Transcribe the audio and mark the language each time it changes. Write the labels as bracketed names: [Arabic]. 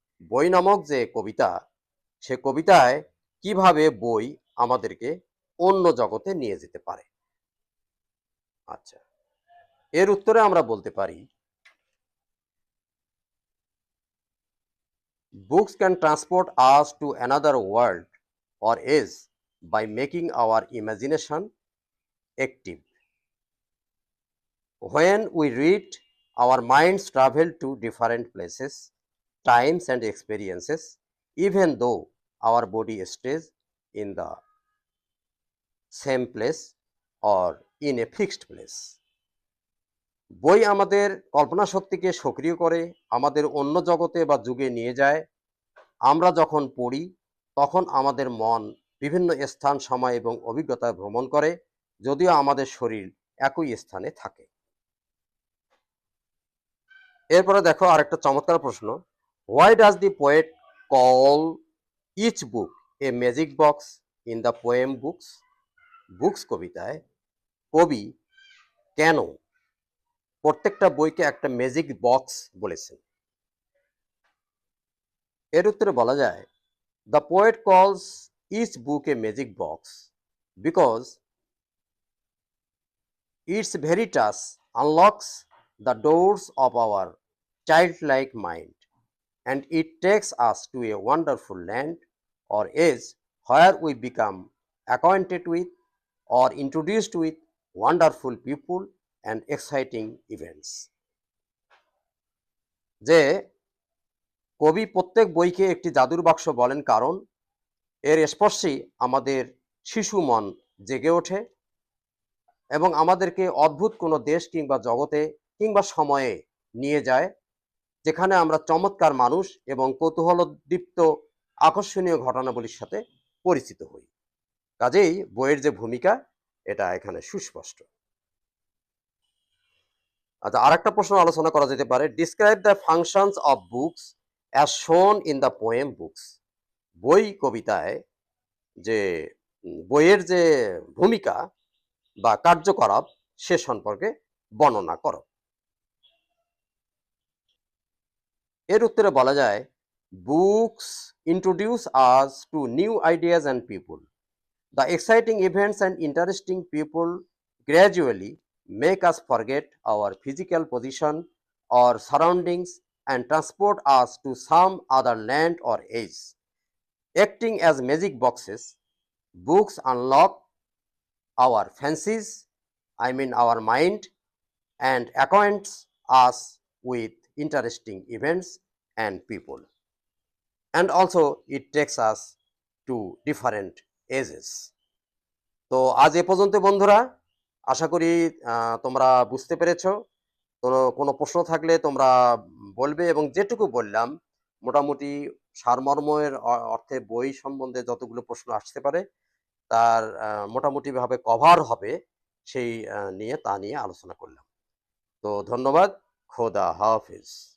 [Bangla] বই নামক যে কবিতা, সে কবিতায় কিভাবে বই আমাদেরকে অন্য জগতে নিয়ে যেতে পারে? আচ্ছা, এর উত্তরে আমরা বলতে পারি, [English] books can transport us to another world or age by making our imagination active. When we read, our minds travel to different places, times, and experiences, even though our body stays in the same place or in a fixed place. [Bangla] বই আমাদের কল্পনা শক্তিকে সক্রিয় করে আমাদের অন্য জগতে বা যুগে নিয়ে যায়। আমরা যখন পড়ি তখন আমাদের মন বিভিন্ন স্থান, সময় এবং অভিজ্ঞতায় ভ্রমণ করে, যদিও আমাদের শরীর একই স্থানে থাকে। এরপরে দেখো আরেকটা চমৎকার প্রশ্ন, [English] Why does the poet call each book a magic box in the poem books? [Bangla] Books কবিতায় কবি কেন প্রত্যেকটা বইকে একটা ম্যাজিক বক্স বলেছেন? এর উত্তরে বলা যায়, [English] The poet calls each book a magic box because its very touch unlocks the doors of our childlike mind, and it takes us to a wonderful land or age where we become acquainted with or introduced with wonderful people and exciting events. [Bangla] যে কবি প্রত্যেক বইকে একটি জাদুর বাক্স বলেন, কারণ এর স্পর্শেই আমাদের শিশু মন জেগে ওঠে এবং আমাদেরকে অদ্ভুত কোনো দেশ কিংবা জগতে কিংবা সময়ে নিয়ে যায়, যেখানে আমরা চমৎকার মানুষ এবং কৌতূহলোদ্দীপ্ত আকর্ষণীয় ঘটনাবলীর সাথে পরিচিত হই। কাজেই বইয়ের যে ভূমিকা, এটা এখানে সুস্পষ্ট। আচ্ছা, আরেকটা প্রশ্ন আলোচনা করা যেতে পারে, [English] Describe the functions of books as shown in the poem books. [Bangla] বই কবিতায় যে বইয়ের যে ভূমিকা বা কার্যকলাপ সে সম্পর্কে বর্ণনা করো। এর উত্তরে বলা যায়, [English] Books introduce us to new ideas and people. The exciting events and interesting people gradually make us forget our physical position or surroundings and transport us to some other land or age. Acting as magic boxes, books unlock our fancies, I mean our mind, and acquaints us with interesting events and people. And also it takes us to different ages. [Bangla] তো আজ এ পর্যন্ত বন্ধুরা, আশা করি তোমরা বুঝতে পেরেছো। কোনো প্রশ্ন থাকলে তোমরা বলবে, এবং যেটুকু বললাম মোটামুটি সারমর্মের অর্থে বই সম্বন্ধে যতগুলো প্রশ্ন আসতে পারে তার মোটামুটিভাবে কভার হবে সেই নিয়ে আলোচনা করলাম। তো ধন্যবাদ। খোদা হাফেজ।